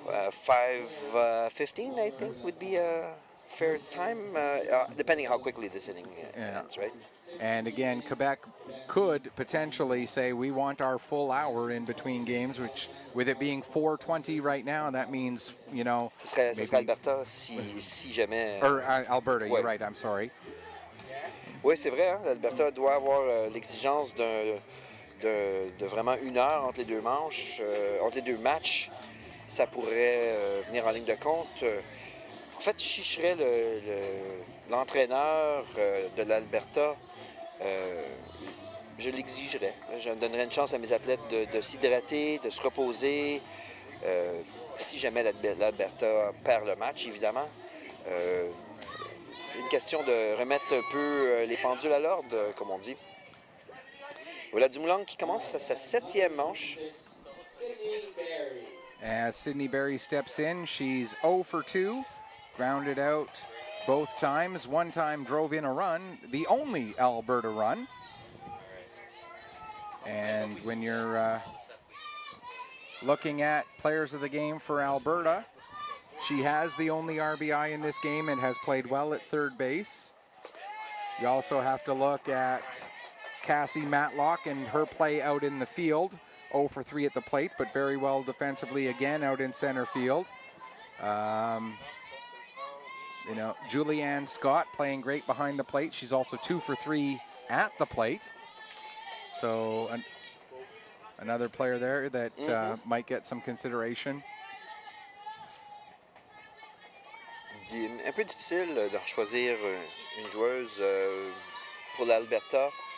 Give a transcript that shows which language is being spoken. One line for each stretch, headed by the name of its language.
English: 5:15, I think, would be a fair time, depending how quickly this inning ends, right? And again, Quebec could potentially say we want our full hour in between games, which with it being 4:20 right now, that means, you know...
French: Ce serait Alberta si jamais...
English: Or Alberta,
French: ouais.
English: You're right, I'm sorry.
French: Oui, c'est vrai, hein, l'Alberta doit avoir l'exigence de vraiment 1 heure entre les 2 manches, entre les 2 matchs. Ça pourrait venir en ligne de compte. En fait, si je serais l'entraîneur de l'Alberta, je l'exigerais. Je donnerais une chance à mes athlètes de s'hydrater, de se reposer. Si jamais l'Alberta perd le match, évidemment. Une question de remettre un peu les pendules à l'ordre, comme on dit. Voilà Dumoulin qui commence sa 7e manche.
English: As Sydney Barry steps in, she's 0 for 2, grounded out both times. 1 time drove in a run, the only Alberta run. And when you're looking at players of the game for Alberta, she has the only RBI in this game and has played well at 3rd base. You also have to look at Cassie Matlock and her play out in the field. 0 for 3 at the plate, but very well defensively again out in center field. You know, Julianne Scott playing great behind the plate. She's also 2 for 3 at the plate. So another player there that might get some consideration.
French: Un peu difficile de choisir une joueuse pour l'Alberta.